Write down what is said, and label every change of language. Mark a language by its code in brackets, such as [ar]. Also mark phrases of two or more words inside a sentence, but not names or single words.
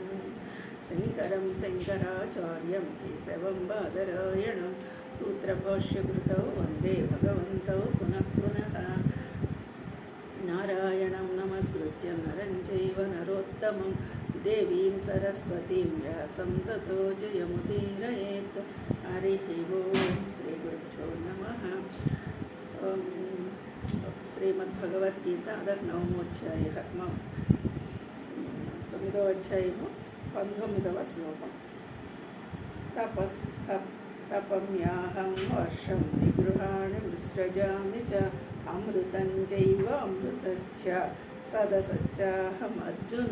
[sa] शङ्करं शङ्कराचार्यं केशवं बादरायणं सूत्रभाष्यकृतौ वन्दे भगवन्तौ पुनः पुनः। नारायणं नमस्कृत्य नरं चैव नरोत्तमं देवीं सरस्वतीं व्यासं ततो जयमुदीरयेत्। हरिः ओं श्रीगुरुभ्यो नमः। [te] శ్రీమద్భగవద్గీత నవమోధ్యాయ 9వ అధ్యాయము 19వ శ్లోకం. [sa] తపమ్యాహం వర్షం నిగృహాణి విసృజామి చ అమృతం చైవ అమృతశ్చ సదసచ్చాహం అర్జున.